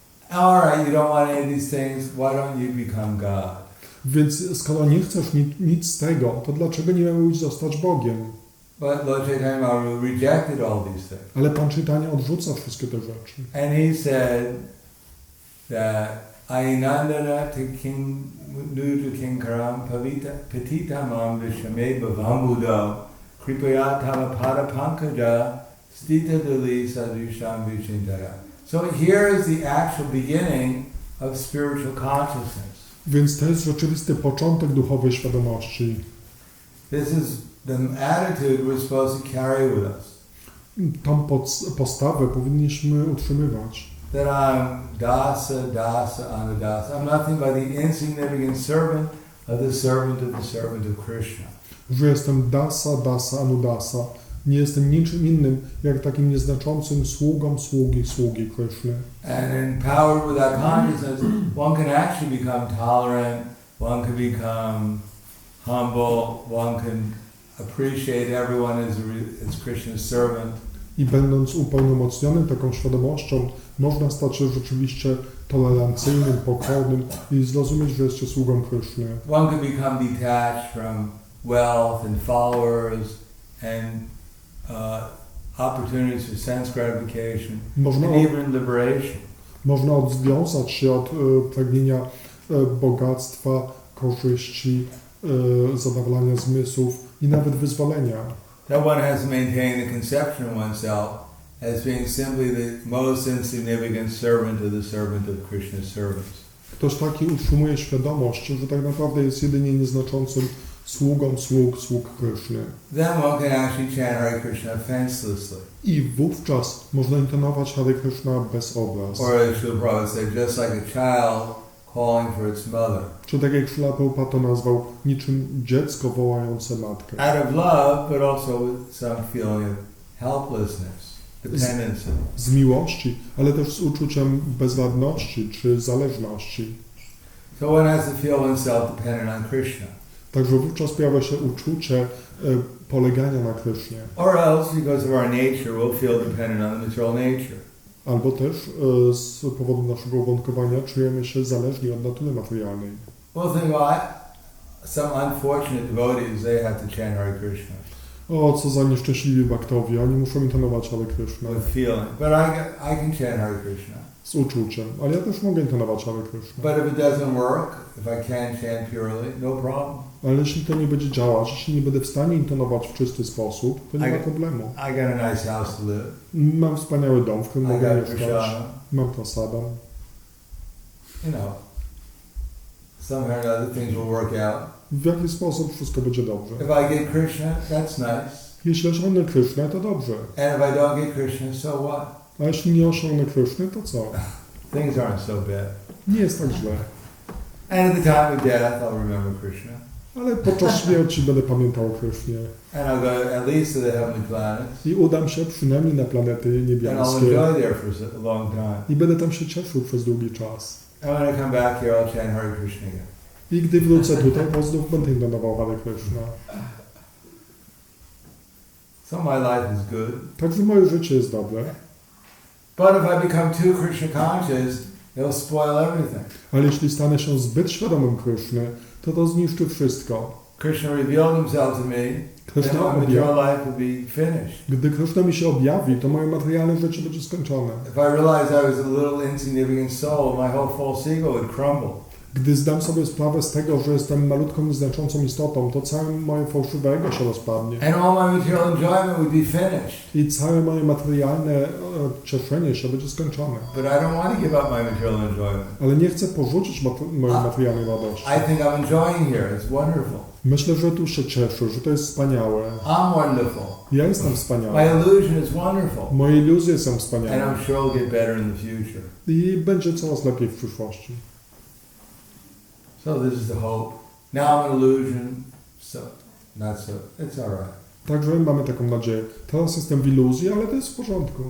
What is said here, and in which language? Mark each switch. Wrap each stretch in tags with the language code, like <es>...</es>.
<en>All right, you don't want any of these things. Why don't you become God?</en> <pl>Więc skoro nie chcesz nic z tego, to dlaczego nie miałbyś zostać Bogiem?</pl> <en>But Lord Chaitanya Mahaprabhu rejected all these things.</en> <pl>Ale Pan Chaitanya odrzuca wszystkie te rzeczy.</pl> <en>And he said that</en> <sa>Ainandana to King Nutu Kinkaram Petita Mam Vishame Bhavambuddha Kripaya Tama Pada Pankaja Stita Dili Sadhusham Vichintaya.</sa> <en>So here is the actual beginning of spiritual consciousness.</en> <pl>Więc to jest rzeczywisty początek duchowej świadomości.</pl> <en>This is the attitude we're supposed to carry with us.</en> <pl>Tą postawę powinniśmy utrzymywać.</pl> <en>That I'm dasa, anudasa. I'm nothing but the insignificant servant of the servant of Krishna.</en> <pl>Że jestem dasa, anudasa. Nie jestem niczym innym, jak takim nieznaczącym sługi Krishny.</pl> <en>And empowered with that consciousness, one can actually become tolerant, one can become humble, one can appreciate everyone as Krishna's servant.</en> <pl>I będąc upełnomocnionym taką świadomością, można stać się rzeczywiście tolerancyjnym, pokornym i zrozumieć, że jest się sługą Krishny.</pl> <en>One can become detached from wealth and followers and opportunities for sense gratification,</en> <pl>Można,</pl> <en>and even liberation.</en> <pl>można odwiązać się od pragnienia bogactwa, korzyści, zadowolenia zmysłów i nawet wyzwolenia.</pl> <en>That one has to maintain the conception of oneself as being simply the most insignificant servant of the servant of Krishna's servants.</en> <pl>Ktoś taki utrzymuje świadomość, że tak naprawdę jest jedynie nieznaczącym sługą sług Kryszny.</pl> <en>Then one can actually chant Hare Krishna offenselessly.</en> <pl>I wówczas można intonować Hare Krishna bez obraz.</pl> <en>Or as Srila Prabhupada said, just like a child calling for its mother.</en> <pl>Czy tak jak Srila Prabhupada to nazwał, niczym dziecko wołające matkę.</pl> <en>Out of love, but also with some feeling of helplessness, dependency.</en> <pl>Z miłości, ale też z uczuciem bezradności czy zależności.</pl> <en>So one has to feel oneself dependent on Krishna.</en> <pl>Także wówczas pojawia się uczucie polegania na Krysznie.</pl> <en>Or else, because of our nature, we'll feel dependent on the material nature.</en> <pl>Albo też z powodu naszego uwarunkowania czujemy się zależni od natury materialnej.</pl> <en>We'll think, well, some unfortunate devotees, they have to chant Hare Krishna</en> <pl>O, co za nieszczęśliwi baktowie, oni muszą intonować Hare Krishna</pl> <en>with feeling. But I can chant Hare Krishna.</en> <pl>z uczuciem, ale ja też mogę intonować Hare Krishna.</pl> <en>But if it doesn't work, if I can't chant purely, no problem.</en> <pl>Ale jeśli to nie będzie działać, jeśli nie będę w stanie intonować w czysty sposób, to nie ma problemu.</pl> <en>I got a nice house to live.</en> <pl>Mam wspaniały dom, w którym</pl> <en>I</en> <pl>mogę</pl> <en>got</en> <pl>mieszkać.</pl> <en>prasada.</en> <pl>Mam prasadę.</pl> <en>You know, somehow or other things will work out.</en> <pl>W jaki sposób wszystko będzie dobrze.</pl> <en>If I get Krishna, that's nice.</en> <pl>Jeśli osiągnę Krysznę, to dobrze.</pl> <en>And if I don't get Krishna, so what?</en> <pl>A jeśli nie osiągnę Kryszny, to co?</pl> <en>Things aren't so bad.</en> <pl>Nie jest tak źle.</pl> <en>And at the time of death, I'll remember Krishna.</en> <pl>Ale podczas śmierci będę pamiętał o Krysznie.</pl> <en>And I'll go at least to the heavenly planets.</en> <pl>I udam się przynajmniej na planety</pl> <en>And I'll</en> <pl>niebieskie.</pl> <en>enjoy there for a long time.</en> <pl>I będę tam się cieszył przez długi czas.</pl> <en>And when I come back here, I'll chant Hare Krishna again.</en> <pl>I gdy wrócę tutaj, to znów będę intonował Hare Krishna.</pl> <en>So my life is good.</en> <pl>Także moje życie jest dobre.</pl> <en>But if I become too Krishna conscious, it'll spoil everything.</en> <pl>Ale jeśli stanę się zbyt świadomym Kryszny, to zniszczy wszystko.</pl> <en>Krishna revealed himself to me, then</en> <pl>Kryszna</pl> <en>my material life will be finished.</en> <pl>Gdy Kryszna mi się objawi, to moje materialne życie będzie skończone.</pl> <en>If I realized I was a little insignificant soul, my whole false ego would crumble.</en> <pl>Gdy zdam sobie sprawę z tego, że jestem malutką, nieznaczącą istotą, to całe moje fałszywe ego się rozpadnie.</pl> <en>And all my material enjoyment would be finished.</en> <pl>I całe moje materialne cieszenie się będzie skończone.</pl> <en>But I don't want to give up my material enjoyment.</en> <pl>Ale nie chcę porzucić mojej materialnej radości.</pl> <en>I think I'm enjoying here. It's wonderful.</en> <pl>Myślę, że tu się cieszę, że to jest wspaniałe.</pl> <en>I'm wonderful.</en> <pl>Ja jestem</pl> <en>My</en> <pl>wspaniały.</pl> <en>illusion is wonderful.</en> <pl>Moje iluzje są</pl> <en>And</en> <pl>wspaniałe.</pl> <en>I'm sure it'll get better in the future.</en> <pl>I będzie coraz lepiej w przyszłości.</pl> <en>So this is the hope. Now I'm an illusion, so not so. It's all right.</en> <pl>Także mamy taką nadzieję. Teraz jestem w iluzji, ale to jest w porządku.</pl>